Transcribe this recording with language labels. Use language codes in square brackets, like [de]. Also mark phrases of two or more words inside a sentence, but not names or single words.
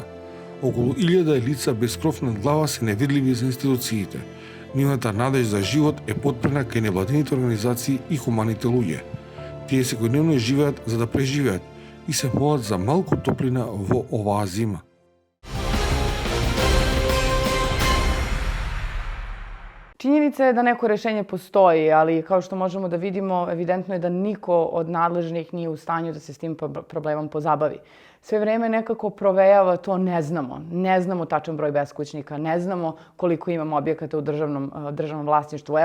[mk] Околу 1000 лица без кров над глава се невидливи за институциите. Нивната надеж за живот е потпрена кај невладините организации и хуманите луѓе. Тие секојдневно живеат за да преживеат и се молат за малку топлина во оваа зима. [sr] Činjenica je da neko rešenje postoji, ali kao što možemo da vidimo, evidentno je da niko od nadležnih nije u stanju da se s tim problemom pozabavi. Sve vreme nekako provejava to ne znamo. Ne znamo tačan broj beskućnika, ne znamo koliko imamo objekata u državnom vlasništvu.